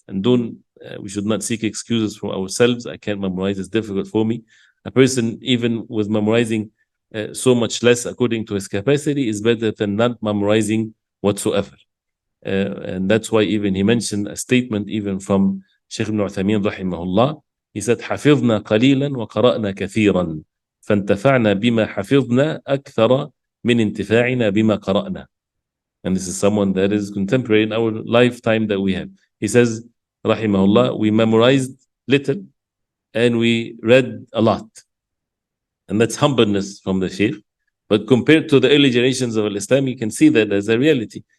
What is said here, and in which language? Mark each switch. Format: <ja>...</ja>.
<en>And we should not seek excuses from ourselves. I can't memorize, it's difficult for me. A person, even with memorizing so much less according to his capacity, is better than not memorizing whatsoever. And that's why even he mentioned a statement even from Sheikh ibn Uthaymeen rahimahullah. He said,</en> <ar>حفظنا قليلا وقرأنا كثيرا فانتفعنا بما حفظنا أكثر من انتفاعنا بما قرأنا.</ar> <en>And this is someone that is contemporary in our lifetime that we have. He says, rahimahullah, we memorized little and we read a lot. And that's humbleness from the Sheikh. But compared to the early generations of Islam, you can see that as a reality.</en>